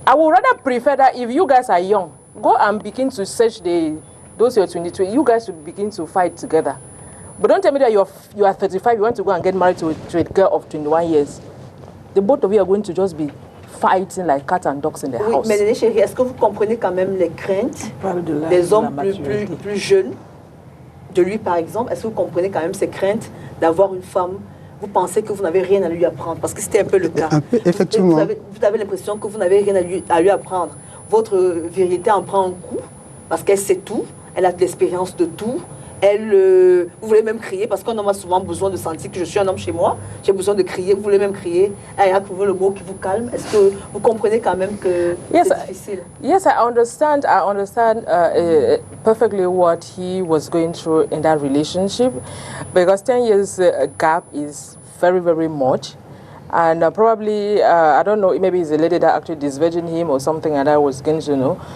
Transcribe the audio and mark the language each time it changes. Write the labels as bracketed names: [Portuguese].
[English] I would rather prefer that if you guys are young, go and begin to search those who are 22. You guys should begin to fight together. But don't tell me that you are 35, you want to go and get married to a girl of 21 years. The both of you are going to just be fighting like cats and dogs in the house. [French] Mais chérie, est-ce que vous comprenez quand même les craintes des hommes plus jeunes de lui, par exemple? Est-ce que vous comprenez quand même ces craintes d'avoir une femme? Vous pensez que vous n'avez rien à lui apprendre? Parce que c'était un peu le cas. Effectivement. Vous avez l'impression que vous n'avez rien à lui apprendre. Votre vérité en prend un coup parce qu'elle sait tout, elle a de l'expérience de tout. Vous voulez même crier parce qu'on a souvent besoin de sentir que je suis un homme chez moi. J'ai besoin de crier. Vous voulez même crier. Il y a trouvé le mot qui vous calme. Est-ce que vous comprenez quand même que c'est difficile? [English] Yes, I understand perfectly what he was going through in that relationship, because 10 years gap is very, very much. And probably, I don't know, maybe it's a lady that actually disvirgined him or something like that was going to know.